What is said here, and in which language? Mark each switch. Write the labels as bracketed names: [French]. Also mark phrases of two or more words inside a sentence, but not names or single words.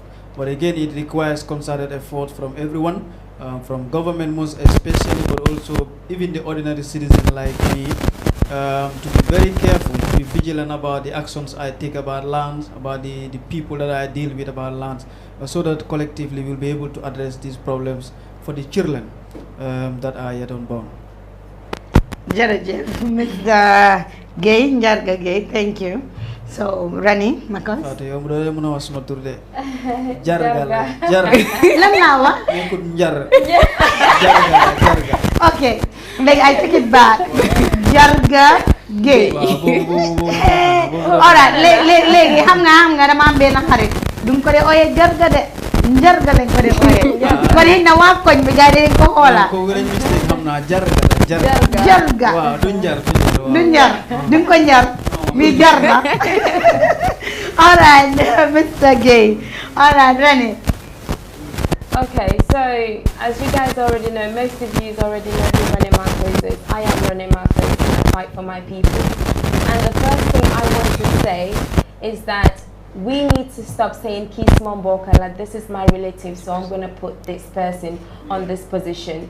[English] But again, it requires concerted effort from everyone, from government most especially, but also even the ordinary citizen like me, to be very careful, to be vigilant about the actions I take about lands, about the people that I deal with about lands, so that collectively we'll be able to address these problems for the children that are yet unborn. [Wolof] Jërëjëf Mr. [English] Gay, Njarga Gay, thank you. So, Rani, Makos? [Wolof] Yow mu doon mën a wax suma tur de. Jarga la. Lan laa wax? Nekkul njar. Jarga. [English] Okay, like I take it back. Jarga Gay. Alright, [Wolof] léegi xam nga dama am benn xarit. Duñ ko de ooyee jarga de. Njarga lañ ko de ooyee. Kon it na waa koñ bi gars yi dañ ko xoolaa. Ko gën a mistake xam naa jarga. Jarga. Waaw du njar. Duñ ko njar. Mi jarga. [English] Alright, Mr. Gay. Alright, Rani. Okay, so as you guys already know, most of you already know who Rene Marcos is. I am Rene Marcos and I fight for my people. And the first thing I want to say is that we need to stop saying Kismon Boka, like this is my relative, so I'm going to put this person on this position.